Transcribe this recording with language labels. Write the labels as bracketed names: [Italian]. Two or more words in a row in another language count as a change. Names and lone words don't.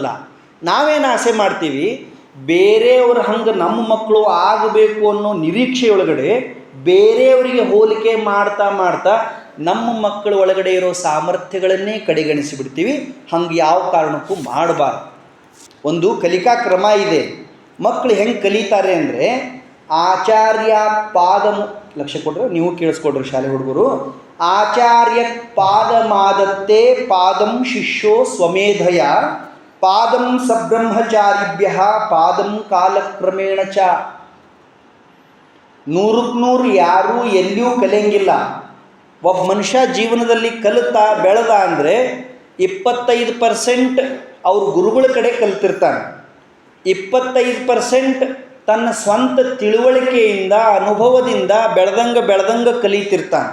[Kannada] ನಾವೇನು ಆಸೆ ಮಾಡ್ತೀವಿ, ಬೇರೆಯವ್ರ ಹಂಗೆ ನಮ್ಮ ಮಕ್ಕಳು ಆಗಬೇಕು ಅನ್ನೋ ನಿರೀಕ್ಷೆಯೊಳಗಡೆ ಬೇರೆಯವರಿಗೆ ಹೋಲಿಕೆ ಮಾಡ್ತಾ ನಮ್ಮ ಮಕ್ಕಳ ಒಳಗಡೆ ಇರೋ ಸಾಮರ್ಥ್ಯಗಳನ್ನೇ ಕಡೆಗಣಿಸಿಬಿಡ್ತೀವಿ. ಹಂಗೆ ಯಾವ ಕಾರಣಕ್ಕೂ ಮಾಡಬಾರ್ದು. ಒಂದು ಕಲಿಕಾ ಕ್ರಮ ಇದೆ. ಮಕ್ಕಳು ಹೆಂಗೆ ಕಲಿತಾರೆ ಅಂದರೆ, [Sanskrit] ಆಚಾರ್ಯ ಪಾದಮು, [Kannada] ಲಕ್ಷ್ಯ ಕೊಡ್ರಿ, ನೀವು ಕೇಳಿಸ್ಕೊಡ್ರಿ ಶಾಲೆ ಹುಡುಗರು, [Sanskrit] ಆಚಾರ್ಯ ಪಾದಮಾದತ್ತೆ ಪಾದಂ ಶಿಷ್ಯೋ ಸ್ವಮೇಧಯ ಪಾದಂ ಸಬ್ರಹ್ಮಚಾರಿಭ್ಯ ಪಾದಂ ಕಾಲಕ್ರಮೇಣ ಚ. [Kannada] 100ಕ್ಕೆ 100 ಯಾರೂ ಎಲ್ಲಿಯೂ ಕಲಿಯಂಗಿಲ್ಲ. ಒಬ್ಬ ಮನುಷ್ಯ ಜೀವನದಲ್ಲಿ ಕಲಿತಾ ಬೆಳೆದ ಅಂದರೆ 25% ಅವ್ರ ಗುರುಗಳ ಕಡೆ ಕಲಿತಿರ್ತಾನೆ, 25% ತನ್ನ ಸ್ವಂತ ತಿಳುವಳಿಕೆಯಿಂದ ಅನುಭವದಿಂದ ಬೆಳೆದಂಗೆ ಕಲಿತಿರ್ತಾನೆ.